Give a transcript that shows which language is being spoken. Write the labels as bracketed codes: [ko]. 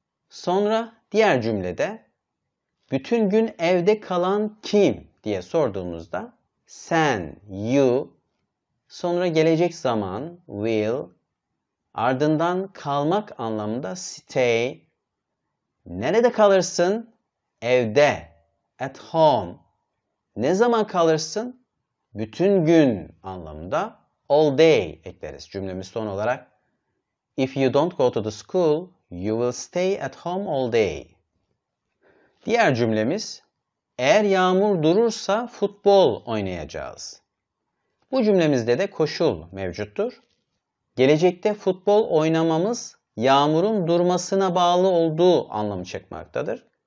[tr] Sonra diğer cümlede bütün gün evde kalan kim diye sorduğumuzda sen, you, sonra gelecek zaman will, ardından kalmak anlamında stay, nerede kalırsın? Evde, [en] at home, [tr] ne zaman kalırsın? Bütün gün anlamında [en] all day [tr] ekleriz. Cümlemiz son olarak [en] if you don't go to the school, you will stay at home all day. [tr] Diğer cümlemiz eğer yağmur durursa futbol oynayacağız. Bu cümlemizde de koşul mevcuttur. Gelecekte futbol oynamamız yağmurun durmasına bağlı olduğu anlamı çıkmaktadır.